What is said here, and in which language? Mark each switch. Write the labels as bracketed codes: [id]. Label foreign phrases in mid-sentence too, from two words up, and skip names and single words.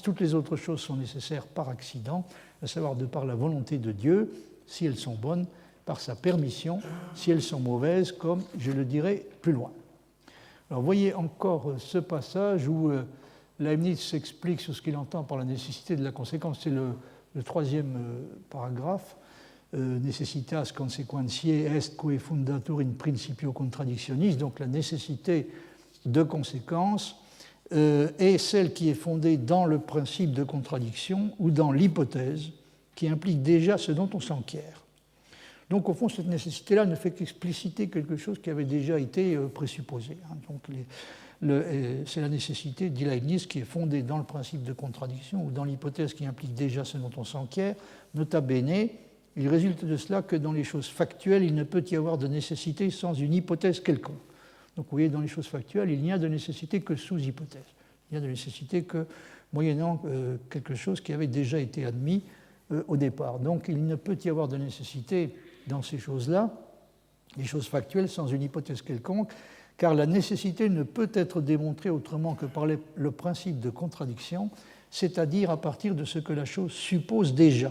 [fr] Toutes les autres choses sont nécessaires par accident, à savoir de par la volonté de Dieu, si elles sont bonnes, par sa permission, si elles sont mauvaises, comme je le dirai plus loin. Alors, voyez encore ce passage où Leibniz s'explique sur ce qu'il entend par la nécessité de la conséquence. C'est le troisième paragraphe. [la] Necessitas consequentiae est quae fundatur in principio contradictionis, [fr] donc la nécessité de conséquence est celle qui est fondée dans le principe de contradiction ou dans l'hypothèse qui implique déjà ce dont on s'enquiert. Donc, au fond, cette nécessité-là ne fait qu'expliciter quelque chose qui avait déjà été présupposé. Donc, c'est la nécessité, dit Leibniz, qui est fondée dans le principe de contradiction ou dans l'hypothèse qui implique déjà ce dont on s'enquiert. [la] Nota bene, [fr] il résulte de cela que dans les choses factuelles, il ne peut y avoir de nécessité sans une hypothèse quelconque. Donc, vous voyez, dans les choses factuelles, il n'y a de nécessité que sous hypothèse. Il n'y a de nécessité que moyennant quelque chose qui avait déjà été admis au départ. Donc, il ne peut y avoir de nécessité dans ces choses-là, les choses factuelles, sans une hypothèse quelconque, car la nécessité ne peut être démontrée autrement que par le principe de contradiction, c'est-à-dire à partir de ce que la chose suppose déjà.